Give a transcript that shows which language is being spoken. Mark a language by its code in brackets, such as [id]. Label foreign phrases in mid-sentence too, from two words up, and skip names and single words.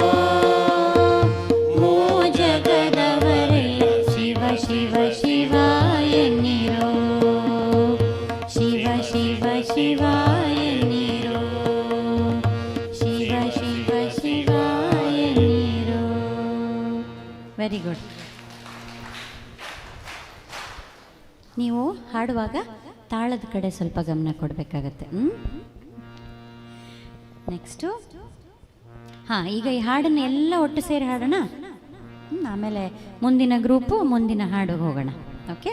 [kn] ಮೂ ಜಗದವರೆಲ್ಲ ಶಿವ ಶಿವ ಶಿವ ಎನ್ನಿರೋ. ಶಿವ ಶಿವ ಶಿವ ಎನ್ನಿರೋ. ಶಿವ ಶಿವ ಶಿವ ಎನ್ನಿರೋ. [en] very good. [kn] ನೀವು ಹಾಡುವಾಗ ತಾಳದ ಕಡೆ ಸ್ವಲ್ಪ ಗಮನ ಕೊಡಬೇಕಾಗತ್ತೆ. ನೆಕ್ಸ್ಟು ಈಗ ಈ ಹಾಡನ್ನು ಎಲ್ಲ ಒಟ್ಟು ಸೇರಿ ಹಾಡೋಣ. ಆಮೇಲೆ ಮುಂದಿನ ಗ್ರೂಪು ಮುಂದಿನ ಹಾಡಿಗೆ ಹೋಗೋಣ. ಓಕೆ.